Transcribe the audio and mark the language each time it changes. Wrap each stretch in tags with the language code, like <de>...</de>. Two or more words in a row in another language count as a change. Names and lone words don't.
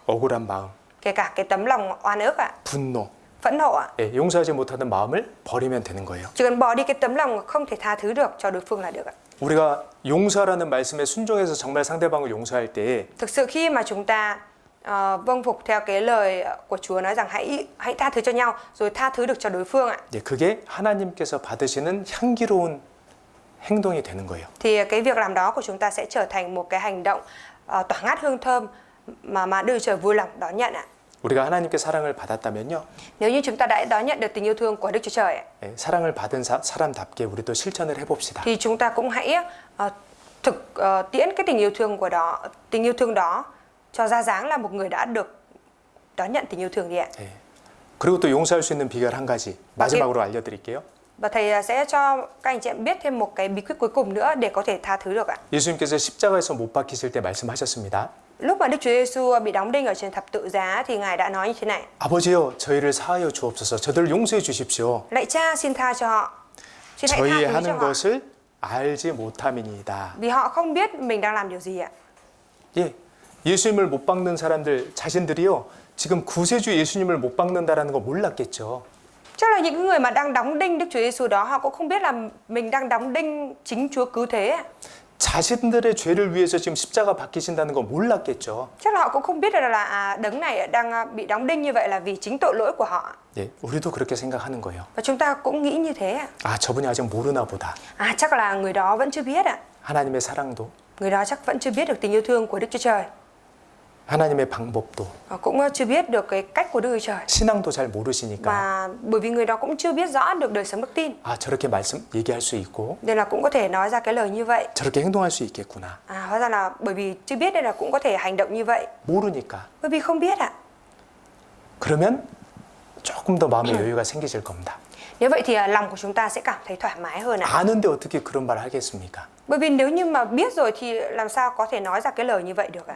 <ko>억울한 마음,</ko> <vi>Kể cả cái tấm lòng oan ức ạ,</vi> <ko>분노,</ko> <vi>phẫn nộ ạ.</vi> <ko>예, 용서하지 못하는 마음을 버리면 되는 거예요.</ko> <vi>Chỉ cần bỏ đi cái tấm lòng không thể tha thứ được cho đối phương là được ạ.</vi> <ko>우리가 용서하라는 말씀에 순종해서 정말 상대방을 용서할 때에</ko> <vi>Thực sự khi mà chúng ta vâng phục theo cái lời của Chúa nói rằng hãy tha thứ cho nhau, rồi tha thứ được cho đối phương ạ.</vi> <ko>예, 그게 하나님께서 받으시는 향기로운 행동이 되는 거예요.</ko> <vi>Thì cái việc làm đó của chúng ta sẽ trở thành một cái hành động tỏa ngát hương thơm mà Đức Chúa Trời vui lòng đón nhận ạ.</vi> <ko>우리가 하나님께 사랑을 받았다면요.</ko> <vi>Nếu như chúng ta đã đón nhận được tình yêu thương của Đức Chúa Trời ạ,</vi> <ko>예, 사랑을 받은 사람답게 우리도 실천을 해봅시다.</ko> <vi>thì chúng ta cũng hãy tiễn cái tình yêu thương đó cho ra dáng là một người đã được đón nhận tình yêu thương đi ạ.</vi> <ko>예. 그리고 또 용서할 수 있는 비결 한 가지 마지막으로 알려드릴게요.</ko> <vi>Và thầy sẽ cho các anh chị em biết thêm một cái bí quyết cuối cùng nữa để có thể tha thứ được ạ.</vi> <ko>예수님께서 십자가에서 못 박히실 때 말씀하셨습니다.</ko> <vi>Lúc mà Đức Chúa Giêsu bị đóng đinh ở trên thập tự giá thì Ngài đã nói như thế này:</vi> <ko>아버지여 저희를 사하여 주옵소서. 저들을 용서해 주십시오.</ko> <vi>Lạy Cha, xin tha cho họ. Xin hãy</vi> <ko>저희</ko> <vi>tha thứ cho</vi> <ko>하는</ko> <vi>họ.</vi> <ko>것을 알지 못함이니이다.</ko> <vi>Vì họ không biết mình đang làm điều gì ạ.</vi> <ko>예, 예수님을 못 박는 사람들 자신들이요. 지금 구세주 예수님을 못 박는다라는 거 몰랐겠죠.</ko> <vi>Chắc là những người mà đang đóng đinh Đức Chúa Giêsu đó, họ cũng không biết là mình đang đóng đinh chính Chúa cứu thế ạ.</vi> <ko>자신들의 죄를 위해서 지금 십자가 박히신다는 거 몰랐겠죠.</ko> <vi>Chắc là họ cũng không biết là đấng này đang bị đóng đinh như vậy là vì chính tội lỗi của họ.</vi> <ko>예, 우리도 그렇게 생각하는 거예요.</ko> <vi>Và chúng ta cũng nghĩ như thế ạ.</vi> <ko>아, 저분이 아직 모르나 보다.</ko> <vi>Chắc là người đó vẫn chưa biết ạ.</vi> <ko>하나님의 사랑도,</ko> <vi>Người đó chắc vẫn chưa biết được tình yêu thương của Đức Chúa Trời.</vi> <ko>하나님의 방법도,</ko> <vi>Cũng chưa biết được cái cách của Đức Chúa Trời.</vi> <ko>신앙도 잘 모르시니까</ko> <vi>Và bởi vì người đó cũng chưa biết rõ được đời sống đức tin,</vi> <ko>아, 저렇게 말씀 얘기할 수 있고</ko> <vi>nên là cũng có thể nói ra cái lời như vậy.</vi> <ko>저렇게 행동할 수 있겠구나.</ko> <vi>Hóa ra là bởi vì chưa biết nên là cũng có thể hành động như vậy.</vi> <ko>모르니까.</ko> <vi>Bởi vì không biết ạ.</vi> <ko>그러면 조금 더 마음의 여유가 생기실 겁니다.</ko> <vi>Nếu vậy thì lòng của chúng ta sẽ cảm thấy thoải mái hơn ạ.</vi> <ko>아는데 어떻게 그런 말 하겠습니까?</ko> <vi>Bởi vì nếu như mà biết rồi thì làm sao có thể nói ra cái lời như vậy được ạ?</vi>